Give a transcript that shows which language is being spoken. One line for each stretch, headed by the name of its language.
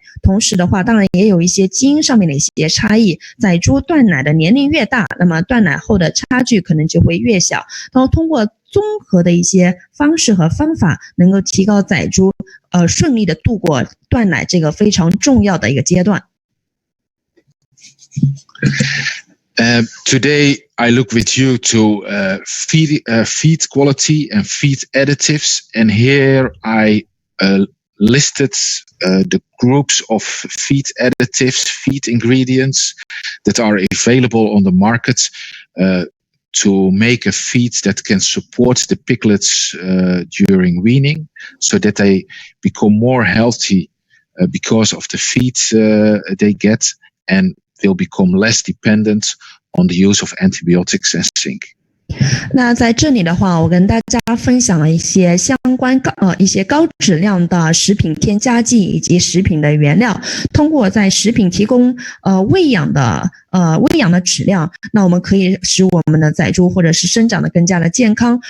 Chinese: 同时的话，当然也有一些基因上面的一些差异。仔猪断奶的年龄越大，那么断奶后的差距可能就会越小。然后通过综合的一些方式和方法，能够提高仔猪顺利的度过断奶这个非常重要的一个阶段。
English: Today I look with you to feed quality and feed additives, and here I listed the groups of feed additives, feed ingredients that are available on the market to make a feed that can support the piglets during weaning, so that they become more healthy because of the feed they get, and will become less dependent on the use of antibiotics and zinc.
Chinese: 那在这里的话，我跟大家分享了一些相关一些高质量的食品添加剂以及食品的原料，通过在食品提供喂养的质量，那我们可以使我们的仔猪或者是生长的更加的健康。